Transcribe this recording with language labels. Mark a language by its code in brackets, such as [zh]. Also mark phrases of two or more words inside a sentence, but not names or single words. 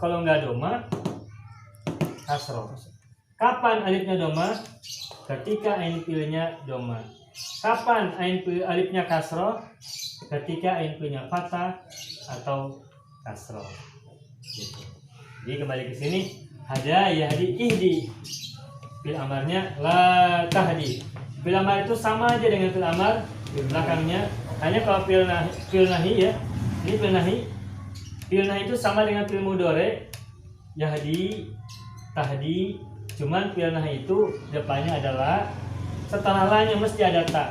[id] Kalau nggak doma, kasroh. Kapan alifnya doma? Ketika ain fiilnya doma. Kapan alifnya kasroh? Ketika ain fiilnya fathah atau kasroh. Gitu. Jadi kembali ke sini, [ar] هدى يهدي اهد. [id] Fiil amarnya [ar] لا تهد. [id] Fiil amar itu sama aja dengan fiil amar belakangnya. Hanya kalau fiil nahi ya. Ini fiil nahi. Fiil nahi itu sama dengan fiil mudhari. [ar] يهدي، تهدي. [id] Cuman fiil nahi itu depannya adalah setelah la-nya mesti ada ta.